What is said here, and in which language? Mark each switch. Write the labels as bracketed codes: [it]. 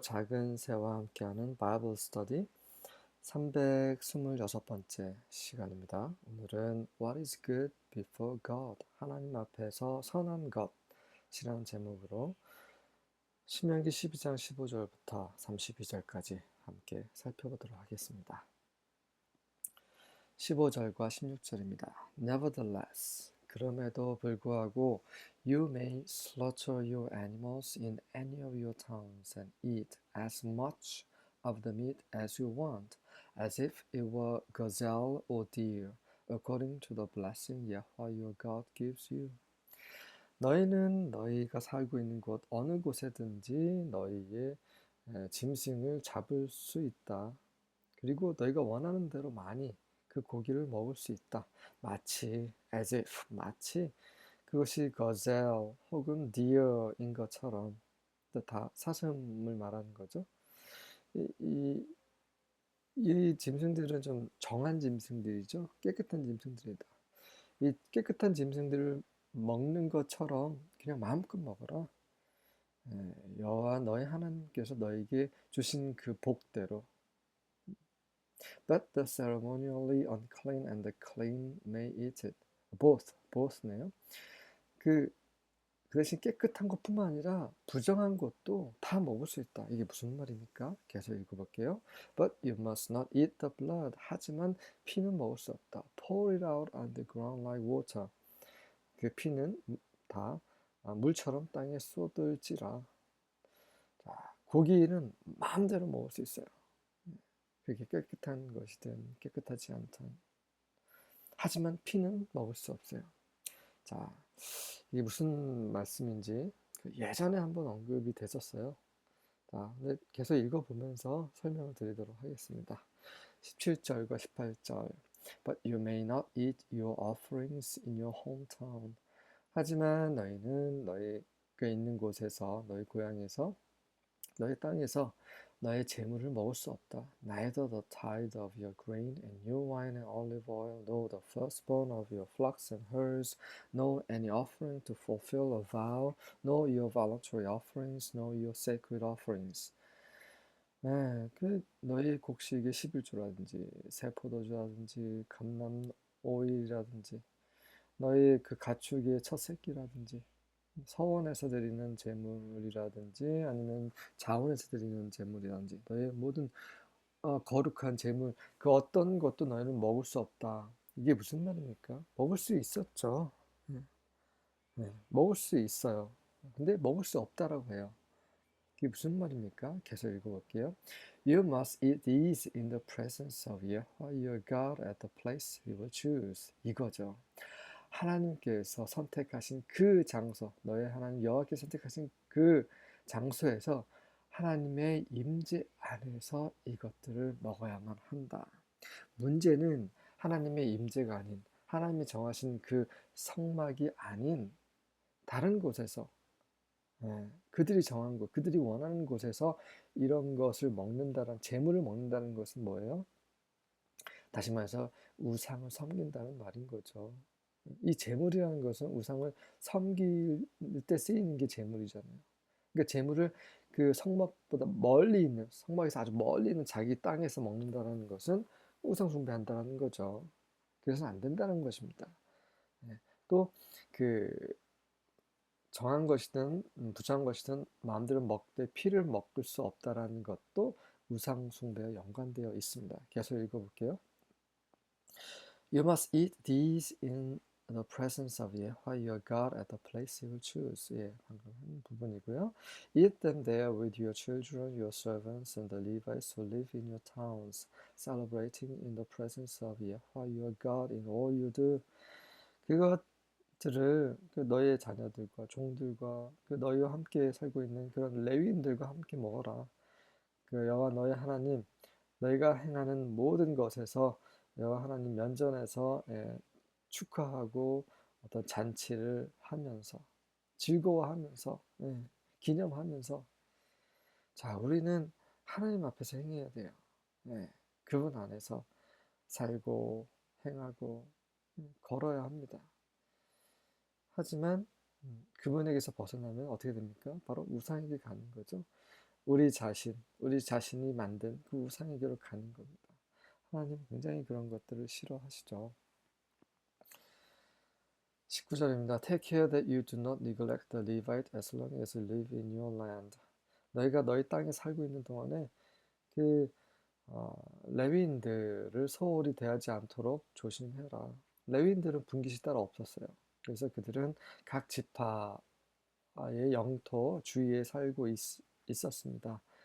[ko] 작은 새와 함께하는 바이블 스터디 326번째 시간입니다. 오늘은 [en] What is good before God? [ko] 하나님 앞에서 선한 것이라는 제목으로 신명기 12장 15절부터 32절까지 함께 살펴보도록 하겠습니다. 15절과 16절입니다. [en] Nevertheless, [ko] 그럼에도 불구하고 [en] You may slaughter your animals in any of your towns and eat as much of the meat as you want, as if it were gazelle or deer, according to the blessing Yahweh your God gives you. [ko] 너희는 너희가 살고 있는 곳 어느 곳에든지 너희의 짐승을 잡을 수 있다. 그리고 너희가 원하는 대로 많이 그 고기를 먹을 수 있다. 마치 [en] as if [ko] 마치 그것이 gazelle 혹은 deer인 것처럼 다 사슴을 말하는 거죠. 이, 이, 이 짐승들은 좀 정한 짐승들이죠. 깨끗한 짐승들이다. 이 깨끗한 짐승들을 먹는 것처럼 그냥 마음껏 먹어라. 여호와 너희 하나님께서 너에게 주신 그 복대로. [en] But the ceremonially unclean and the clean may eat it. [ko] both네요. 그 대신 깨끗한 것뿐만 아니라 부정한 것도 다 먹을 수 있다. 이게 무슨 말입니까? 계속 읽어볼게요. [en] But you must not eat the blood. [ko] 하지만 피는 먹을 수 없다. [en] Pour it out on the ground like water. [ko] 그 피는 다 물처럼 땅에 쏟을지라. 자, 고기는 마음대로 먹을 수 있어요. 그게 깨끗한 것이든 깨끗하지 않든. 하지만 피는 먹을 수 없어요. 자, 이게 무슨 말씀인지 예전에 한번 언급이 됐었어요. 자, 근데 계속 읽어보면서 설명을 드리도록 하겠습니다. 17절과 18절. [en] But you may not eat your offerings in your hometown. [ko] 하지만 너희는 너희가 있는 곳에서, 너희 고향에서, 너희 땅에서 너의 재물을 먹을 수 없다. [en] Neither the tithe of your grain and new wine and olive oil, nor the firstborn of your flocks and herds, nor any offering to fulfill a vow, nor your voluntary offerings, nor your sacred offerings. [ko] 네, 그 너희 곡식의 11조라든지 새 포도주라든지 감람 오일이라든지 너희 그 가축의 첫 새끼라든지 서원에서 드리는 제물이라든지 아니면 자원에서 드리는 제물이라든지 너의 모든 거룩한 제물 그 어떤 것도 너희는 먹을 수 없다. 이게 무슨 말입니까? 먹을 수 있었죠. 네, 네, 먹을 수 있어요. 근데 먹을 수 없다라고 해요. 이게 무슨 말입니까? 계속 읽어볼게요. [en] You must eat these in the presence of Yahweh your God at the place you will choose. [ko] 이거죠. 하나님께서 선택하신 그 장소, 너의 하나님 여호와께서 선택하신 그 장소에서 하나님의 임재 안에서 이것들을 먹어야만 한다. 문제는 하나님의 임재가 아닌 하나님이 정하신 그 성막이 아닌 다른 곳에서 그들이 정한 곳, 그들이 원하는 곳에서 이런 것을 먹는다는 재물을 먹는다는 것은 뭐예요? 다시 말해서 우상을 섬긴다는 말인 거죠. 이 재물이라는 것은 우상을 섬길 때 쓰이는 게 재물이잖아요. 그러니까 재물을 그 성막보다 멀리 있는 성막에서 아주 멀리 있는 자기 땅에서 먹는다는 것은 우상 숭배한다는 거죠. 그래서는 안 된다는 것입니다. 또그 정한 것이든 부정한 것이든 마음대로 먹되 피를 먹을 수 없다라는 것도 우상 숭배와 연관되어 있습니다. 계속 읽어볼게요. [en] You must eat these in the presence of Yahweh your God at the place you will choose. [ko] 예, 방금 한 부분이고요. [en] Eat them there with your children, your servants, and the Levites who live in your towns, celebrating in the presence of Yahweh your God in all you do. [ko] 그것들을 그 너희의 자녀들과 종들과 그 너희와 함께 살고 있는 그런 레위인들과 함께 먹어라. 그 여호와 너희 하나님 너희가 행하는 모든 것에서 여호와 하나님 면전에서 축하하고 어떤 잔치를 하면서 즐거워하면서 기념하면서 자 우리는 하나님 앞에서 행해야 돼요. 그분 안에서 살고 행하고 걸어야 합니다. 하지만 그분에게서 벗어나면 어떻게 됩니까? 바로 우상에게 가는 거죠. 우리 자신이 만든 그 우상에게로 가는 겁니다. 하나님은 굉장히 그런 것들을 싫어하시죠. 19절입니다. [en] Take care that you do not neglect the Levite as long as you live in your land. [ko] 너희가 너희 땅에 살고 있는 동안에 그 레위인들을 소홀히 대하지 않도록 조심해라. 레위인들은 분깃이 따로 없었어요. 그래서 그들은 각 지파의 영토 주위에 살고 있었습니다.